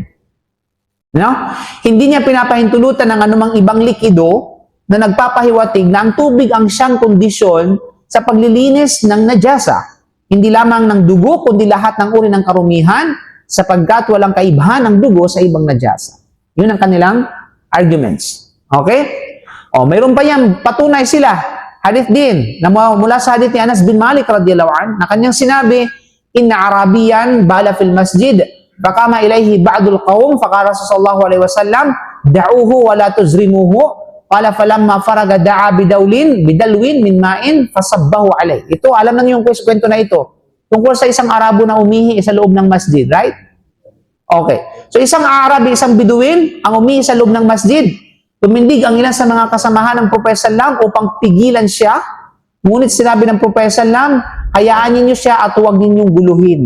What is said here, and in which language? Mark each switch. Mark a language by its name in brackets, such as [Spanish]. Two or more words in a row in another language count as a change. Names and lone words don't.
[Filipino] Hindi niya pinapahintulutan ng anumang ibang likido na nagpapahiwatig na ang tubig ang siyang kondisyon sa paglilinis ng najasa. Hindi lamang ng dugo, kundi lahat ng uri ng karumihan sapagkat walang kaibahan ng dugo sa ibang najasa. Yun ang kanilang arguments. Okay? Mayroon pa yan, patunay sila. Hadith din, na mula sa hadith ni Anas bin Malik [Arabic] رضي الله عنه, [Filipino] na kanyang sinabi, [Arabic] إن أعرابيا بال في المسجد فقام إليه بعض القوم فقال صلى الله عليه وسلم دعوه ولا تزرموه قال فلما فرغ دعا بدلو من ماء فصبه عليه. [Filipino] Ito, alam na niyo yung kwento na ito. Tungkol sa isang Arabo na umihi sa loob ng masjid, right? Okay. So isang Arabi, isang Biduin, ang umihi sa loob ng masjid, tumindig ang ilan sa mga kasamahan ng Propeta Sallam upang pigilan siya. Ngunit sinabi ng Propeta Sallam, hayaan ninyo siya at huwag ninyong guluhin.